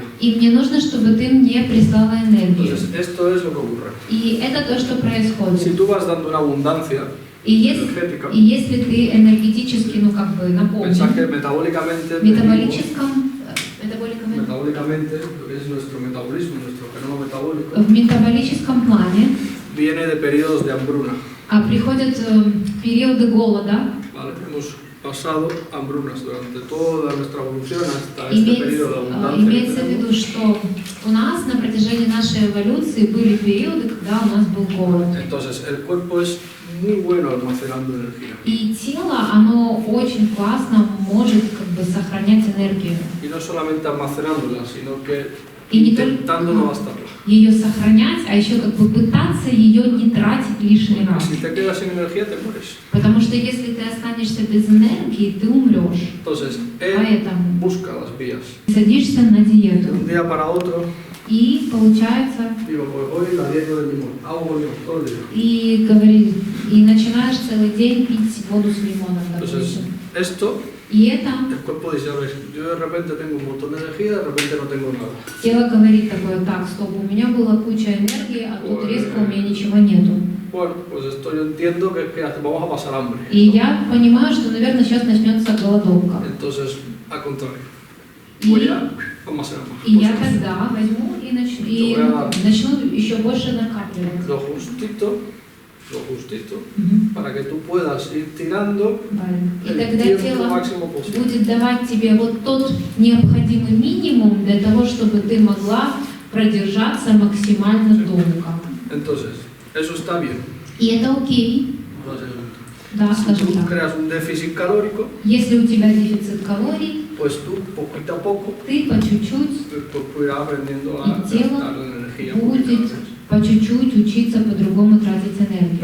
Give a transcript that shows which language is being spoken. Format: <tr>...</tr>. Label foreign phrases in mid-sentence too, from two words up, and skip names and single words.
<ru>и мне нужно, чтобы ты мне прислала энергию.</ru> <es>Entonces, esto es lo que ocurre.</es> <ru>И это то, что происходит.</ru> <es>Si tú vas dando una abundancia energética,</es> <ru>И если ты энергетически, ну как бы наполнен,</ru> <es>pensás que metabólicamente, metabólicamente, lo que es nuestro metabolismo, nuestro fenómeno metabólico,</es> <ru>в метаболическом плане</ru> <es>viene de periodos de hambruna.</es> <ru>приходят периоды голода.</ru> <es>Vale, hemos pasado hambrunas durante toda nuestra evolución hasta este periodo de abundancia.</es> <ru>Имеется в виду, что у нас на протяжении нашей эволюции были периоды, когда у нас был голод.</ru> <es>Entonces, el cuerpo es muy bueno almacenando energía.</es> <ru>И тело, оно очень классно может как бы сохранять энергию.</ru> <es>Y no solamente almacenándola, sino que</es> <ru>И не</ru> <es>intentando no</es> <ru>только</ru> <es>gastarla.</es> <ru>ее сохранять, а еще как бы пытаться ее не тратить лишний раз.</ru> <es>Si te quedas sin energía, te mueres.</es> <ru>Потому что если ты останешься без энергии, ты умрешь.</ru> <es>Entonces, él</es> <ru>Поэтому</ru> <es>busca las vías.</es> <ru>садишься на</ru> <es>De</es> <ru>диету.</ru> <es>un día para otro,</es> <ru>И получается,</ru> <es>digo, pues hoy la dieta del limón, hago limón todo el día.</es> <ru>и говори, и начинаешь целый день пить воду с лимоном,</ru> <es>Entonces,</es> <ru>допустим.</ru> <es>esto,</es> <ru>И это</ru> <es>el cuerpo dice, a ver, yo de repente tengo un montón de energía, de repente no tengo nada.</es> <ru>тело говорит такое: так, стоп, у меня была куча энергии, а тут резко у меня ничего нету.</ru> <es>Bueno, pues esto yo entiendo que vamos a pasar hambre.</es> <ru>И я понимаю, что, наверное, сейчас начнется голодовка.</ru> <es>Entonces, al contrario,</es> <ru>И,</ru> <es>voy a almacenar más.</es> <ru>и я тогда возьму и начну еще больше накапливать.</ru> <es>Lo justito,</es> <ru>Мгм.</ru> <es>para que tú puedas ir tirando</es> <ru>Правильно. И</ru> <es>el</es> <ru>тогда</ru> <es>tiempo</es> <ru>тело</ru> <es>máximo posible.</es> <ru>будет давать тебе вот тот необходимый минимум для того, чтобы ты могла продержаться максимально долго.</ru> <es>Entonces, eso está bien.</es> <ru>И это окей.</ru> <es>Entonces,</es> <ru>Да,</ru> <es>si</es> <ru>скажем</ru> <es>tú</es> <ru>так.</ru> <es>creas un déficit calórico,</es> <ru>Если у тебя дефицит калорий,</ru> <es>pues tú poquito a poco</es> <ru>ты по чуть-чуть</ru> <es>pues, irás aprendiendo a</es> <ru>Y тело</ru> <es>gastar la energía. будет по чуть-чуть учиться по-другому тратить энергию.</es>